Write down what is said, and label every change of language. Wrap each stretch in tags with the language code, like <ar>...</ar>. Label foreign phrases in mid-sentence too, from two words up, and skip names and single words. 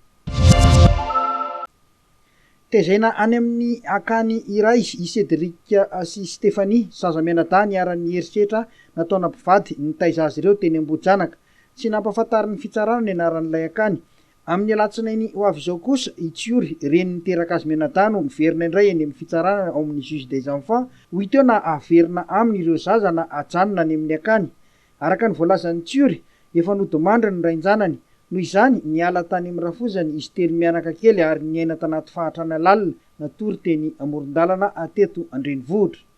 <mg>tezaina any amin'ny akany iray i Cédric sy Stéphanie zaza mianadahy niaran'ny herisetra nataona mpivady nitaiza azy ireo teny Ambohijanaka tsy nampahafantariny fitsarana ny anaran'ilay akany amin'ny alatsinainy ho avy izao kosa itsiory reny niteraka azy mianadahy no miverina indray eny amin'ny fitsarana ao amin'ny</mg> <fr>juge des enfants</fr> <mg>ho iteo na averina aminy ireo zaza na ajanona any amin'ny akany araka ny voalazan'ny tsiory efa nodimandry ny rainjanany noho izany niala tany amin'ny rafozany izy telo mianaka kely ary niaina tanaty fahatrana lalina natory teny amoron-dalana ateto Andrenivohitra</mg>